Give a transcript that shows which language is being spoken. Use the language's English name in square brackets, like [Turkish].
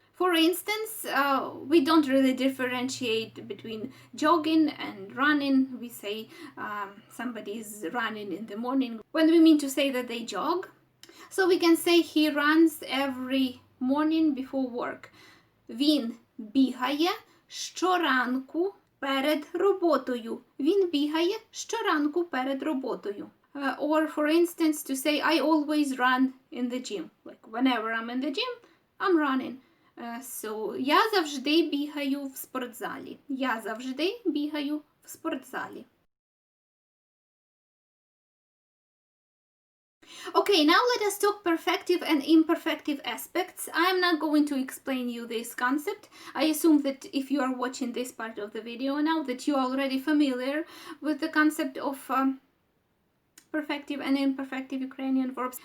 [English] For instance, we don't really differentiate between jogging and running. We say somebody is running in the morning when we mean to say that they jog. So we can say he runs every morning before work. [Ukrainian] Він бігає щоранку перед роботою. Він бігає щоранку перед роботою. [English] Or for instance, to say I always run in the gym. Like whenever I'm in the gym, I'm running. So [Ukrainian] я завжди бігаю в спортзалі. Я завжди бігаю в спортзалі. [English] Okay, now let us talk perfective and imperfective aspects. I'm not going to explain you this concept. I assume that if you are watching this part of the video now, that you are already familiar with the concept of perfective and imperfective Ukrainian verbs.